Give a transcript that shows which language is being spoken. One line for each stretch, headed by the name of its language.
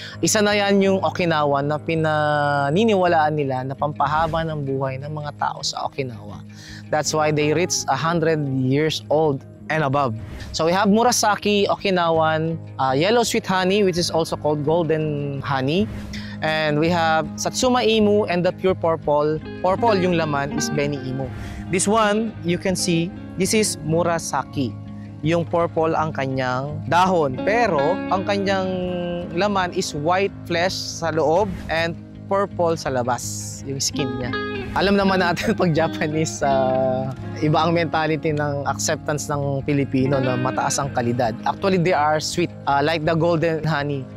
Filipino: Isa na yan yung Okinawa na pinaniniwalaan nila na pampahaba ng buhay ng mga tao sa Okinawa.
English: That's why they reach 100 years old and above. So we have Murasaki Okinawan yellow sweet honey, which is also called golden honey. And we have Satsuma Emu and the pure purple. Purple
Filipino: yung laman
English: is Beni Emu. This one, you can see, this is Murasaki.
Filipino: Yung purple ang kanyang dahon. Pero ang kanyang laman is
English: white flesh
Filipino: sa loob
English: and purple
Filipino: sa labas, yung skin niya. Alam naman natin pag Japanese, iba ang mentality ng acceptance ng Pilipino na mataas ang kalidad.
English: Actually, they are sweet, like the golden honey.